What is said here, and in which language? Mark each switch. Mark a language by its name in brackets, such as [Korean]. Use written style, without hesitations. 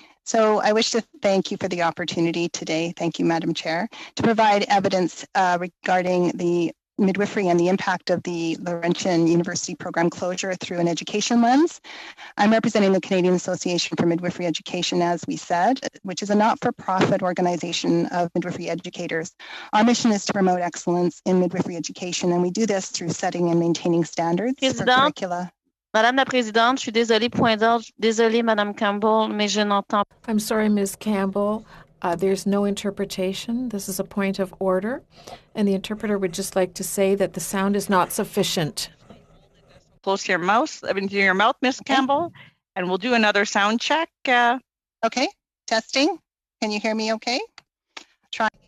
[English] So I wish to thank you for the opportunity today, thank you, Madam Chair, to provide evidence regarding the midwifery and the impact of the Laurentian University program closure through an education lens. I'm representing the Canadian Association for Midwifery Education, as we said, which is a not-for-profit organization of midwifery educators. Our mission is to promote excellence in midwifery education, and we do this through setting and maintaining standards for curricula. [French] Madame la Présidente, je suis désolée, point d'ordre. Désolée, Madame Campbell, mais je n'entends pas. [English] I'm sorry, Ms. Campbell. There's no interpretation. This is a point of order. And the interpreter would just like to say that the sound is not sufficient. Close to your mouth, Ms. Campbell, and we'll do another sound check. Okay, testing. Can you hear me okay? Try.